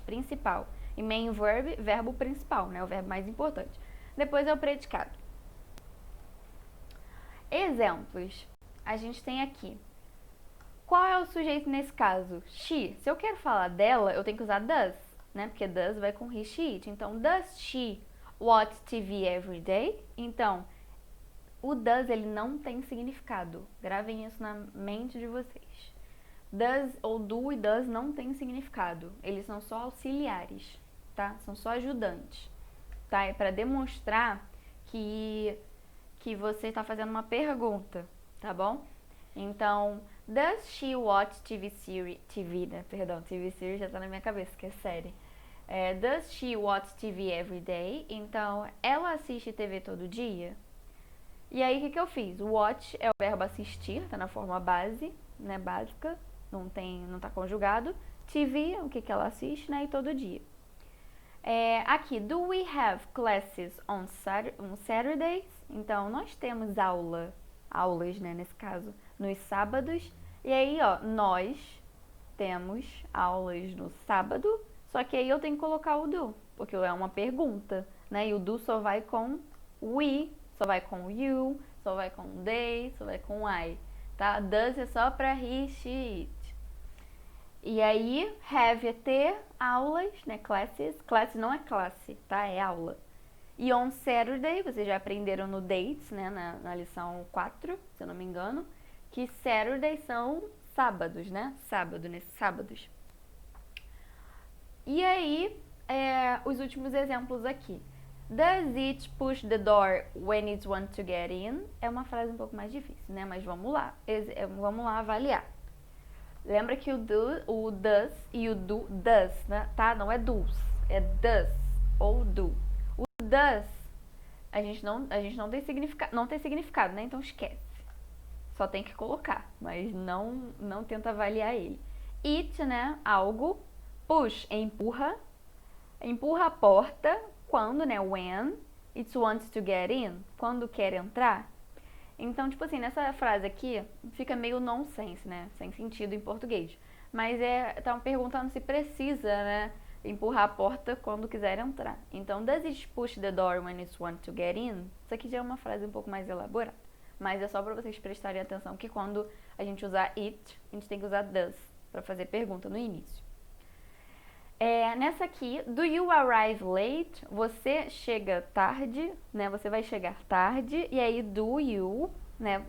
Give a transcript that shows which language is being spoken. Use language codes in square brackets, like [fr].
[pt] Principal. E main verb, verbo principal, né? O verbo mais importante. Depois é o predicado. Exemplos. A gente tem aqui. Qual é o sujeito nesse caso? She. Se eu quero falar dela, eu tenho que usar does, né? Porque does vai com he, she, it. [en] Então, does she watch TV every day? [pt] Então, o does, ele não tem significado. Gravem isso na mente de vocês. Does ou do e does não tem significado. Eles são só auxiliares, tá? São só ajudantes, tá? É para demonstrar que você está fazendo uma pergunta, tá bom? [en] Então, does she watch TV series? [pt] TV series já tá na minha cabeça, que é série. [en] Does she watch TV every day? [pt] Então, ela assiste TV todo dia? E aí, o que eu fiz? Watch é o verbo assistir, tá na forma base, né, básica, não tá conjugado. TV, o que ela assiste, né, e todo dia. [en] Aqui, do we have classes on Saturdays? [pt] Então, nós temos aulas, né, nesse caso, nos sábados. E aí, ó, nós temos aulas no sábado, só que aí eu tenho que colocar o do, porque é uma pergunta, né? E o do só vai com we, só vai com you, só vai com they, só vai com I, tá? Does é só pra he, she, it. E aí, have é ter, aulas, né? Classes. Classe não é classe, tá? É aula. E on Saturday, vocês já aprenderam no dates, né? Na lição 4, se eu não me engano, que Saturday são sábados, né? Sábado, nesses sábados. E aí, os últimos exemplos aqui. [en] Does it push the door when it wants to get in? [pt] É uma frase um pouco mais difícil, né? Mas vamos lá. Vamos lá avaliar. Lembra que o does e o do, does, né? Tá? Não é does, é does ou do. O does, a gente não tem significado, né? Então esquece. Só tem que colocar, mas não tenta avaliar ele. It, né? Algo. Push, empurra. Empurra a porta quando, né? [en] When it wants to get in. [pt] Quando quer entrar. Então, tipo assim, nessa frase aqui, fica meio nonsense, né? Sem sentido em português. Mas tá perguntando se precisa, né? Empurrar a porta quando quiser entrar. [en] Então, does it push the door when it wants to get in? [pt] Isso aqui já é uma frase um pouco mais elaborada. Mas é só para vocês prestarem atenção que quando a gente usar it, a gente tem que usar does para fazer pergunta no início. Nessa aqui, [en] do you arrive late? [pt] Você chega tarde, né? Você vai chegar tarde. E aí, do you, né?